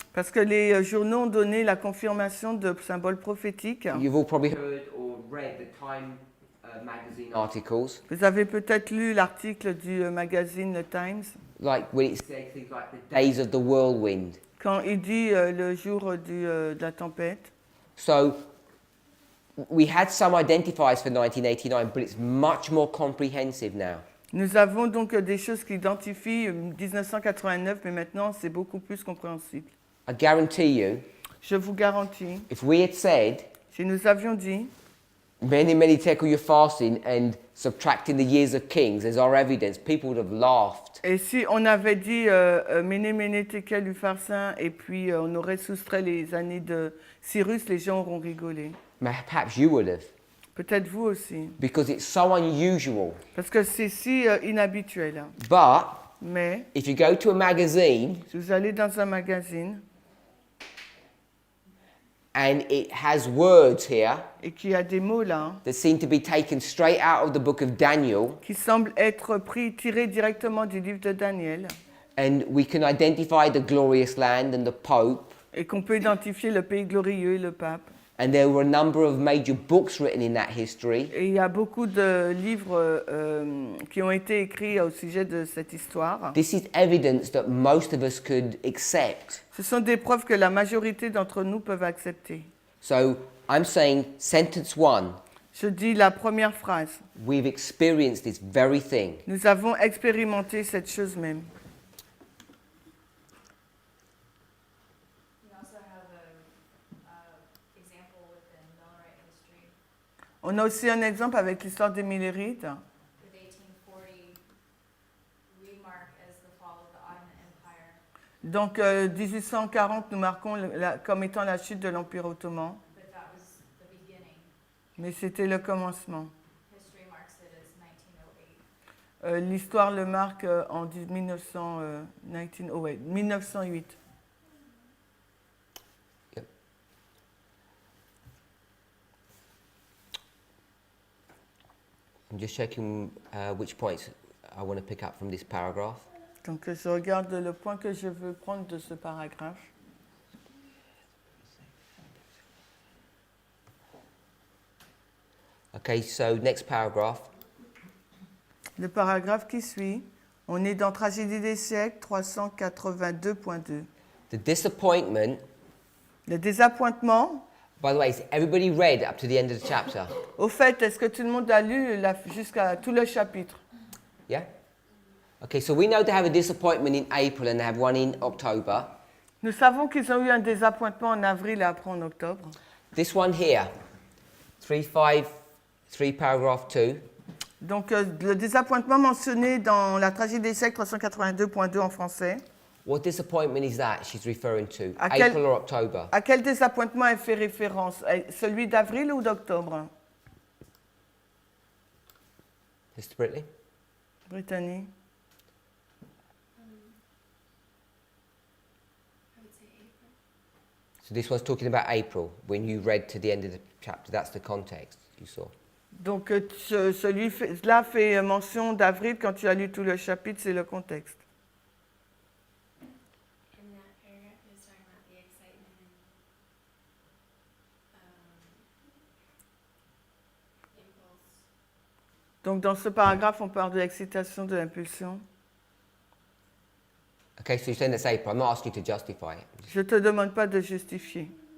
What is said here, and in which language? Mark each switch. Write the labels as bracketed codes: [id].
[fr] parce que les journaux ont donné la confirmation de symboles prophétiques. [en] You've all probably heard or read the Time magazine articles, [fr] Vous avez peut-être lu l'article du magazine The Times, [en] like when it said things like the days of the whirlwind. [fr] quand il dit le jour de la tempête. [en] So we had some identifiers for 1989, but it's much more comprehensive now. [fr] Nous avons donc des choses qui identifient 1989, mais maintenant c'est beaucoup plus compréhensible. [en] I guarantee you, [fr] Je vous garantis, [en] if we had said, [fr] si nous avions dit [en] many tekel you're fasting and subtracting the years of kings as our evidence, people would have laughed. [fr] et si on avait dit Méné, Méné, Tekel, Upharsin, et puis on aurait soustrait les années de Cyrus, les gens auront rigolé. [en] Perhaps you would have, [fr] Peut-être vous aussi. [en] because it's so unusual. [fr] Parce que c'est si inhabituel. [en] But [fr] Mais [en] if you go to a magazine [fr] si vous allez dans un magazine [en] and it has words here [fr] et qu'il y a des mots là [en] that seem to be taken straight out of the book of Daniel, [fr] qui semblent être tirés directement du livre de Daniel [en] and we can identify the glorious land and the Pope, [fr] et qu'on peut identifier le pays glorieux et le pape. [en] and there were a number of major books written in that history, [fr] Et il y a beaucoup de livres qui ont été écrits au sujet de cette histoire. [en] this is evidence that most of us could accept. [fr] Ce sont des preuves que la majorité d'entre nous peuvent accepter. [en] So I'm saying sentence 1, [fr] Je dis la première phrase. [en] we've experienced this very thing. [fr] Nous avons expérimenté cette chose même. [en] We also have a example within Millerite history [fr] On a aussi un exemple avec l'histoire des Millérites. [en] with 1840 we mark as the fall of the Ottoman Empire, [fr] Donc 1840, nous marquons comme étant la chute de l'Empire ottoman. [en] but that was the beginning. [fr] Mais c'était le commencement. [en] History marks it as 1908. [fr] L'histoire le marque en 1908. [en] I'm just checking which points I want to pick up from this paragraph. [fr] Donc je regarde le point que je veux prendre de ce paragraphe. [en] Okay, so next paragraph. [fr] Le paragraphe qui suit, on est dans Tragédie des siècles 382.2. [en] The disappointment, [fr] Le désappointement. [en] by the way, has everybody read up to the end of the chapter? [fr] Au fait, est-ce que tout le monde a lu jusqu'à tout le chapitre? [en] Yeah? Okay, so we know they have a disappointment in April and they have one in October. [fr] Nous savons qu'ils ont eu un désappointement en avril et après en octobre. [en] This one here, 353 paragraph 2, [fr] Donc le désappointement mentionné dans la Tragédie des siècles 382.2 en français. [en] what disappointment is that she's referring to? [fr] À quel- [en] April or October? [fr] À quel désappointement elle fait référence? Celui d'avril ou d'octobre? [en] Mr. Britley? Brittany. So this one's talking about April, when you read to the end of the chapter. That's the context you saw. [fr] Donc celui-là fait mention d'avril quand tu as lu tout le chapitre, c'est le contexte. [en] In that paragraph, it was talking about the excitement and impulse. [fr] Donc dans ce paragraphe, on parle de l'excitation, de l'impulsion. [en] Okay, so you're saying that's April. I'm not asking you to justify it. [fr] Je ne te demande pas de justifier.